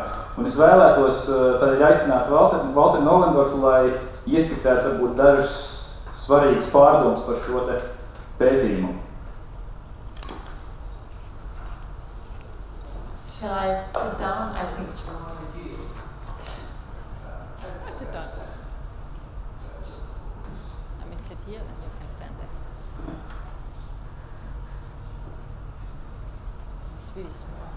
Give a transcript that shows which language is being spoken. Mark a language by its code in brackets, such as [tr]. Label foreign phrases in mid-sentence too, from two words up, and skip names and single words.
[lv] Un es vēlētos tādēļ aicināt Walteru Nollendorfu, lai ieskicētu varbūt dažas svarīgas pārdomas par šo te pētījumu. [en] Shall I sit down? I think I sit down. Let me sit here and you can stand there. It's really small.